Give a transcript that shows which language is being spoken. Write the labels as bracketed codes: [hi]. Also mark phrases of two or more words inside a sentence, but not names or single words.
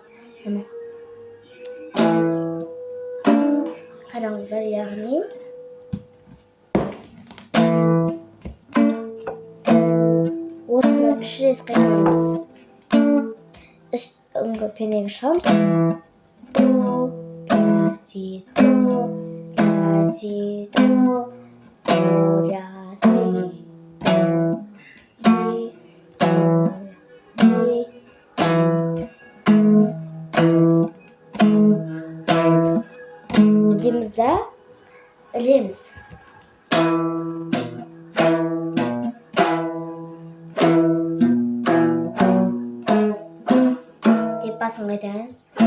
[kk] Міне. Қараңыздар, яғни осыны 3 рет қайталамыз. Үстіңгі пенеге шығамыз. До, ля, си, до, ля, си, до, ля, си, дейміз да ілеміз. Деп басын қайтарамыз.